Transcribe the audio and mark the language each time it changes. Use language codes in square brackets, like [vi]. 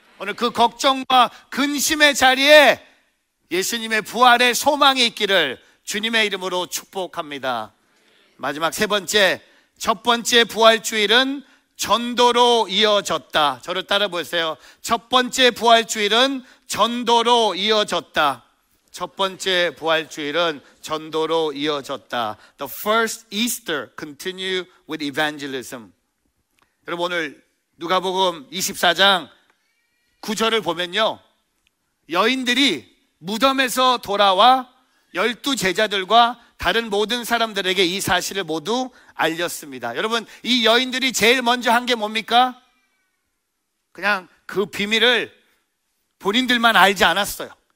[ko] 오늘 그 걱정과 근심의 자리에 예수님의 부활의 소망이 있기를 주님의 이름으로 축복합니다. 마지막 세 번째, 첫 번째 부활주일은 전도로 이어졌다. 저를 따라 보세요. 첫 번째 부활주일은 전도로 이어졌다. 첫 번째 부활주일은 전도로 이어졌다. [en] The first Easter continue with evangelism. [ko] 여러분, 오늘 누가복음 24장 9절을 보면요, 여인들이 무덤에서 돌아와 12 제자들과 다른 모든 사람들에게 이 사실을 모두 알렸습니다. 여러분, 이 여인들이 제일 먼저 한 게 뭡니까? 그냥 그 비밀을 본인들만 알지 않았어요.